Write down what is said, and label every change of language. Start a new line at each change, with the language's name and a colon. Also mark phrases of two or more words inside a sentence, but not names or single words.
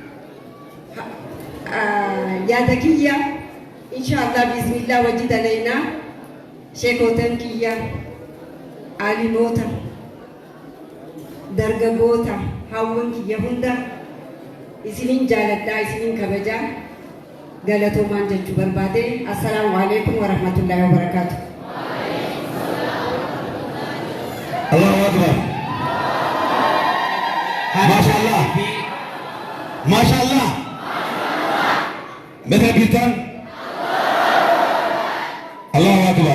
Oromo: yaada kiyya
Arabic: إن شاء الله بسم الله
Oromo: wajji dalaynaa sheekotan kiyya alimoota dargaggoota hawwan kiyya hunda isinin jaaladhaa isinin kabajaa galatoomaan jechuu barbaade
Arabic: السلام عليكم ورحمة الله وبركاته Allahu Akbar Mashallah Mashallah Meta Bitan Allahu Akbar